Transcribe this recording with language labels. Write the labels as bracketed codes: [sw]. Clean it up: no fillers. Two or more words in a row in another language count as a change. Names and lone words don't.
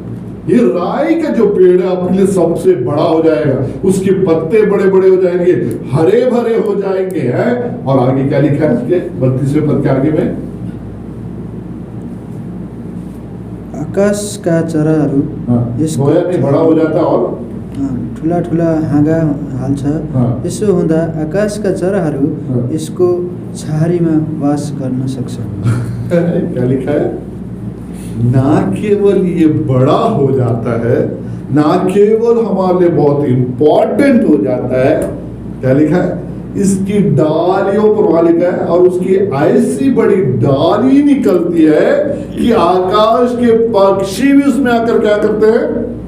[hi] ये राई का जो पेड़ है आपके लिए सबसे बड़ा हो जाएगा, उसके पत्ते बड़े बड़े हो जाएंगे, हरे भरे हो जाएंगे, हैं। और आगे क्या लिखा है इसके 32वें पद के आगे में? [ne] आकाश का चराहरू [hi] गोया नहीं बड़ा हो जाता और [ne] ठुला ठुला हाँगा हाल्छ। यसो हुँदा आकाशका चराहरू यसको छहारीमा वास गर्न सक्छ। [hi] क्या लिखा है? ना केवल ये बड़ा हो जाता है, ना केवल हमारे लिए बहुत इंपॉर्टेंट हो जाता है, क्या लिखा है? इसकी डालियों पर वहां लिखा है, और उसकी ऐसी बड़ी डाली निकलती है कि आकाश के पक्षी भी उसमें आकर क्या करते हैं?